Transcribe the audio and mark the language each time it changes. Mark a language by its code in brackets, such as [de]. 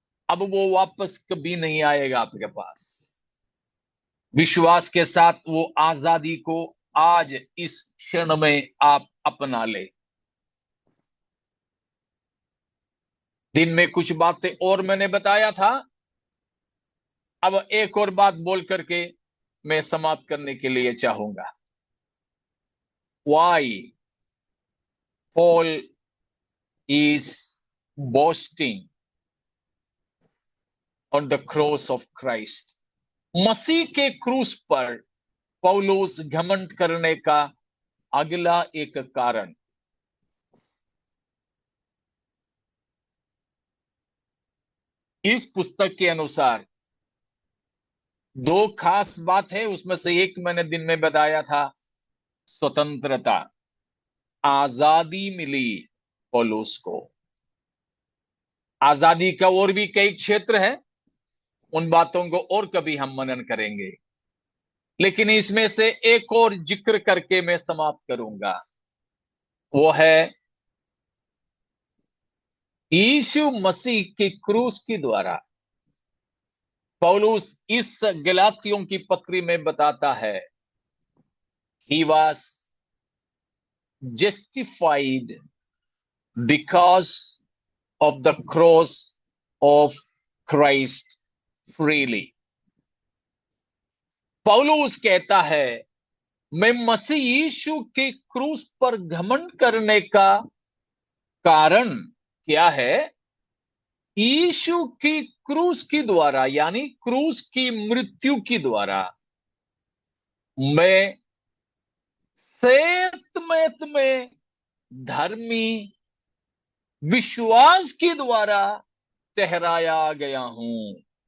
[hi] अब वो वापस कभी नहीं आएगा आपके पास। विश्वास के साथ वो आजादी को आज इस क्षण में आप अपना ले। दिन में कुछ बातें और मैंने बताया था, अब एक और बात बोल करके मैं समाप्त करने के लिए चाहूंगा। [en] Why Paul is boasting on the cross of Christ? [hi] मसीह के क्रूस पर पौलुस घमंड करने का अगला एक कारण, इस पुस्तक के अनुसार दो खास बात है। उसमें से एक मैंने दिन में बताया था, स्वतंत्रता, आजादी मिली पौलुस को। आजादी का और भी कई क्षेत्र है, उन बातों को और कभी हम मनन करेंगे, लेकिन इसमें से एक और जिक्र करके मैं समाप्त करूंगा। वो है यीशु मसीह के क्रूस के द्वारा। पौलुस इस गलातियों की पत्री में बताता है, [en] he was justified because of the cross of Christ freely. [hi] पौलुस कहता है, मैं मसीह यीशु के क्रूस पर घमंड करने का कारण क्या है? यीशु की क्रूस की द्वारा, यानी क्रूस की मृत्यु की द्वारा मैं सेतमेत में धर्मी विश्वास के द्वारा ठहराया गया हूं।